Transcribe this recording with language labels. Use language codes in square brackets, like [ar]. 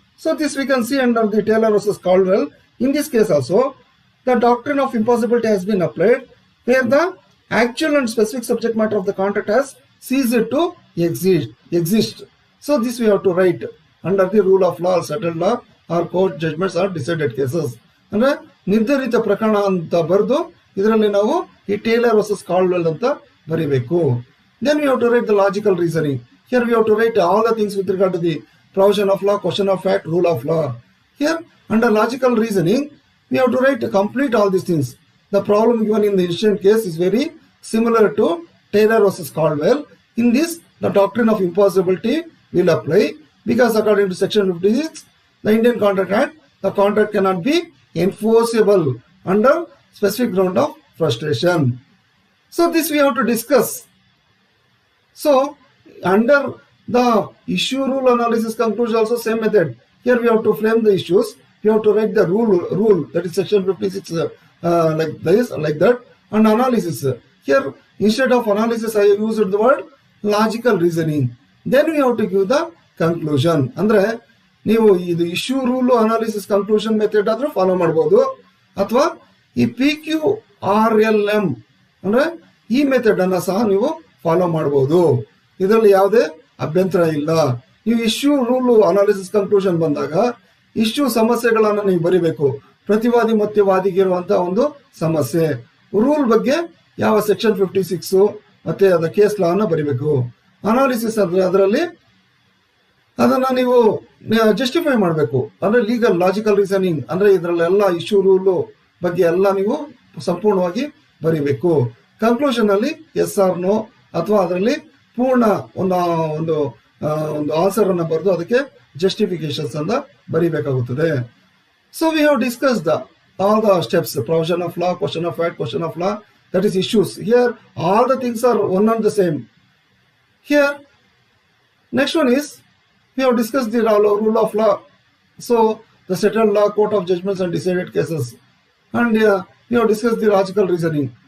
[en] So this we can see under the Taylor versus Caldwell. In this case also, the doctrine of impossibility has been applied where the actual and specific subject matter of the contract has ceased to exist. So this we have to write under the rule of law, settled law or court judgments or decided cases. [kn] ಅಂದ್ರೆ ನಿರ್ಧರಿತ ಪ್ರಕರಣ ಅಂತ ಬರೆದು ಇದರಲ್ಲಿ ನಾವು ಈ Taylor versus Caldwell ಅಂತ ಬರೀಬೇಕು. [en] Then we have to write the logical reasoning. Here we have to write all the things with regard to the provision of law, question of fact, rule of law. Here under logical reasoning we have to write complete all these things. The problem given in the initial case is very similar to Taylor versus Caldwell. In this, the doctrine of impossibility will apply because according to section 56, the Indian Contract Act, the contract cannot be enforceable under specific ground of frustration. So this we have to discuss. So under the issue rule analysis conclusion also same method. Here we have to frame the issues. We have to write the rule that is section 56 like this, like that, and analysis. Here instead of analysis I used the word logical reasoning. Then we have to give the conclusion. [kn] ಅಂದ್ರೆ ನೀವು ಇದು issue rule analysis conclusion method ಆದ್ರೂ follow ಮಾಡಬಹುದು ಅಥವಾ ಈ PQRLM ಅಂದ್ರೆ ಈ method ಅನ್ನ ಸಹ ನೀವು ಫಾಲೋ ಮಾಡಬಹುದು. ಇದರಲ್ಲಿ ಯಾವುದೇ ಅಭ್ಯಂತರ ಇಲ್ಲ. ನೀವು ಇಶ್ಯೂ ರೂಲ್ ಅನಾಲಿಸಿಸ್ ಕನ್ಕ್ಲೂಷನ್ ಬಂದಾಗ ಇಶ್ಯೂ ಸಮಸ್ಯೆಗಳನ್ನ ನೀವು ಬರೀಬೇಕು. ಪ್ರತಿವಾದಿ ಮತ್ತೆ ವಾದಿಗಿರುವಂತಹ ಒಂದು ಸಮಸ್ಯೆ, ರೂಲ್ ಬಗ್ಗೆ ಯಾವ ಸೆಕ್ಷನ್ 56 ಮತ್ತೆ ಅದ ಕೇಸ್ ಲಾ ಅನ್ನ ಬರೀಬೇಕು. ಅನಾಲಿಸಿಸ್ ಅಂದ್ರೆ ಅದರಲ್ಲಿ ಅದನ್ನ ನೀವು ಜಸ್ಟಿಫೈ ಮಾಡಬೇಕು. ಅಂದ್ರೆ ಲೀಗಲ್ ಲಾಜಿಕಲ್ ರೀಸನಿಂಗ್ ಅಂದ್ರೆ ಇದರಲ್ಲೆಲ್ಲ ಇಶ್ಯೂ ರೂಲ್ ಬಗ್ಗೆ ಎಲ್ಲ ನೀವು ಸಂಪೂರ್ಣವಾಗಿ ಬರೀಬೇಕು. ಕನ್ಕ್ಲೂಷನ್ ಅಲ್ಲಿ ಎಸ್ ಆರ್ ನೋ ಅಥವಾ ಅದರಲ್ಲಿ ಪೂರ್ಣ ಒಂದು ಆನ್ಸರ್ ಅನ್ನ ಬರೆದು ಅದಕ್ಕೆ ಜಸ್ಟಿಫಿಕೇಶನ್ಸ್ ಅಂತ ಬರೀಬೇಕಾಗುತ್ತದೆ. [en] So we have discussed all the steps, provision of law, question of fact, question of law, that is issues. Here all the things are one and the same. Here next one is we have discussed the rule of law. So the settled law, court of judgments and decided cases, and we have discussed the logical reasoning.